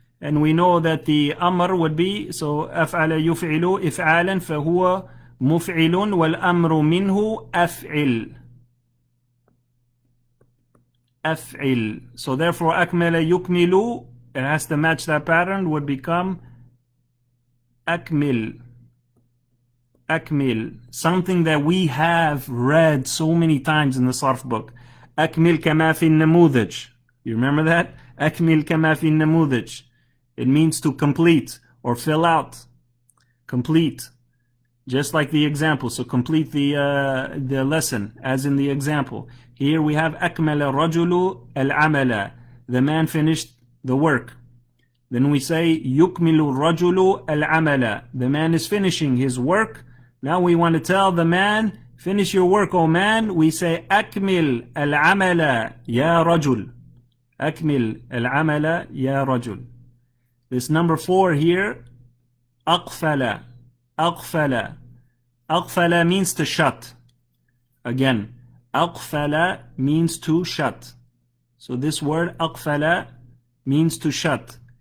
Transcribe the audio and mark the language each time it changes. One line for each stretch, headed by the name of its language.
English: And we know that the أمر would be, so
Arabic: أفعل يفعل إفعالا فهو مفعل والأمر منه أفعل. أفعل.
English: So therefore
Arabic: أكمل يكمل,
English: it has to match that pattern, would become أكمل.
Arabic: أكمل.
English: Something that we have read so many times in the Sarf book.
Arabic: أكمل كما في النموذج.
English: You remember that?
Arabic: أكمل كما في النموذج.
English: It means to complete or fill out. Complete. Just like the example. So complete the lesson as in the example. Here we have
Arabic: أكمل الرجل العمل.
English: The man finished the work. Then we say
Arabic: يكمل الرجل العمل.
English: The man is finishing his work. Now we want to tell the man, finish your work, O man.
Arabic: We say أكمل العمل يا رجل. أكمل العمل يا رجل.
English: This number 4 here, أقفل.
Arabic: أقفل.
English: أقفل means to shut. Again, أقفل means to shut. So this word أقفل means to shut.